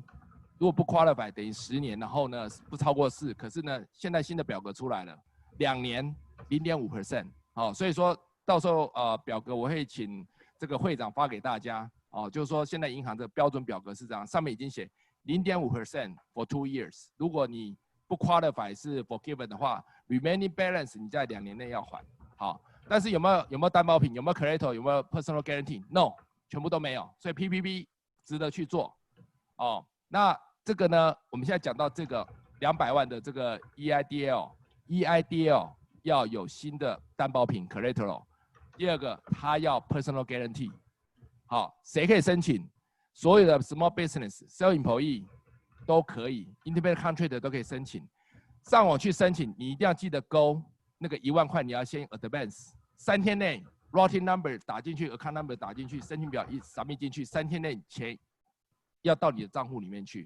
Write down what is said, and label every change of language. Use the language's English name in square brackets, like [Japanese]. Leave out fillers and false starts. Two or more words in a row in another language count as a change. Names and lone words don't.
[Chinese] 如果不 qualify 等于10年，然后呢不超过4，可是呢现在新的表格出来了，2年 0.5%， 所以说到时候表格我会请这个会长发给大家， 哦，就是说现在银行的标准表格是这样，上面已经写0.5% [English] for 2 years。 [Chinese] 如果你不 qualify 是 forgiven 的话 ， [English] remaining balance [Chinese] 你在2年内要还。好，但是有没有担保品？有没有 collateral？ 有没有 [English] personal guarantee？ [Chinese] No，全部都没有。所以 PPP 值得去做。哦，那这个呢，我们现在讲到这个200万的这个 EIDL 要有新的担保品 collateral。第二个，它要 [English] personal guarantee。 [Chinese] 好，谁可以申请？所有的 [English] small business、 self employee [Chinese] 都可以 ， [English] independent contractor [Chinese] 都可以申请。上网去申请，你一定要记得勾那个1万块，你要先 advance。3天内 [English] routing number [Chinese] 打进去 ， [English] account number [Chinese] 打进去，申请表一 submit 进去，3天内钱要到你的账户里面去。